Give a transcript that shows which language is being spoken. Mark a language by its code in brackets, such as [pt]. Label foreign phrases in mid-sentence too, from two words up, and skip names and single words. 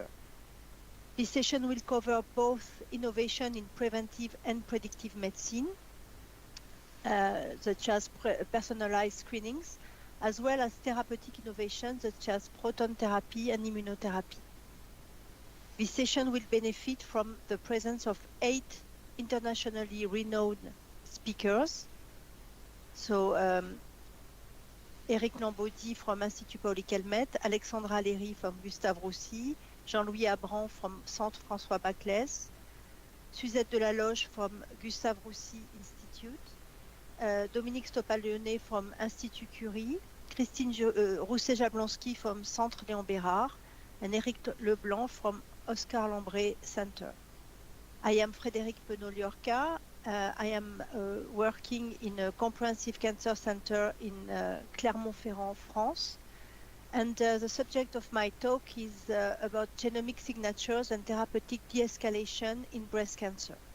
[en] This session will cover both innovation in preventive and predictive medicine, such as personalized screenings, as well as therapeutic innovations such as proton therapy and immunotherapy. This session will benefit from the presence of 8 internationally renowned speakers. So Eric Lambaudy from Institut Paul-Calmette, Alexandra Léry from Gustave Roussy, Jean-Louis Abran from Centre François Baclès, Suzette Delaloge from Gustave Roussy Institute, Dominique Stopal-Leonet from Institut Curie, Christine Rousset-Jablonski from Centre Léon Bérard, and Eric Leblanc from Oscar Lambré Center. I am Frédérique Penault-Llorca. I am working in a comprehensive cancer center in Clermont-Ferrand, France. And the subject of my talk is about genomic signatures and therapeutic de-escalation in breast cancer.